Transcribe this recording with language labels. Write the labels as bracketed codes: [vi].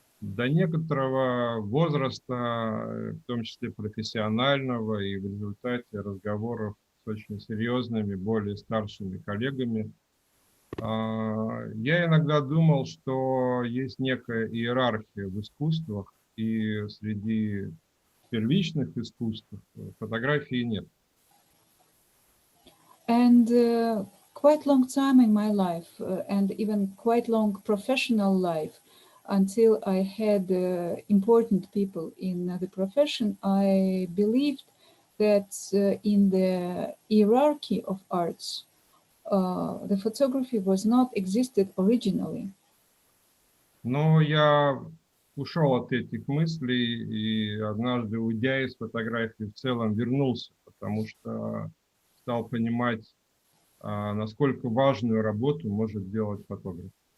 [ru] До некоторого возраста, в том числе профессионального, и в результате разговоров с очень серьезными, более старшими коллегами, я иногда думал, что есть некая иерархия в искусствах, и среди первичных искусств фотографии нет. [en] And quite long time in my life, and even quite long professional life, until I had important people in the profession, I believed that in the hierarchy of arts, the photography was not existed originally. [ru] Но я ушел от этих мыслей и однажды, уйдя из фотографии, в целом вернулся, потому что стал понимать, насколько важную работу может делать фотограф.